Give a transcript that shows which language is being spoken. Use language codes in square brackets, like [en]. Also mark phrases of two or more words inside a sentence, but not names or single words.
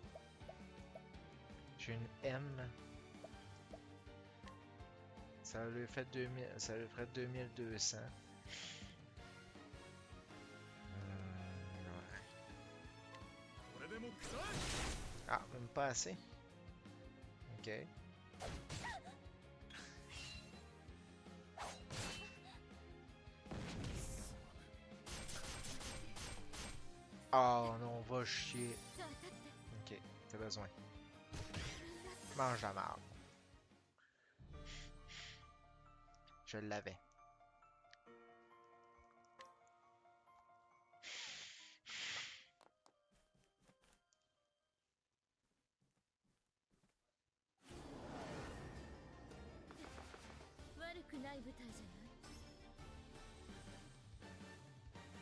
[fr] J'ai une M. Ça lui fait 2000, ça lui ferait 2200. Ouais. [ja] これでも食らえ。 [fr] Ah, même pas assez. Ok. Oh non, va chier. [ja] さあ立って。 [fr] Ok, t'as besoin. Mange la marde. Je l'avais. [ja] « 悪くない舞台じゃない。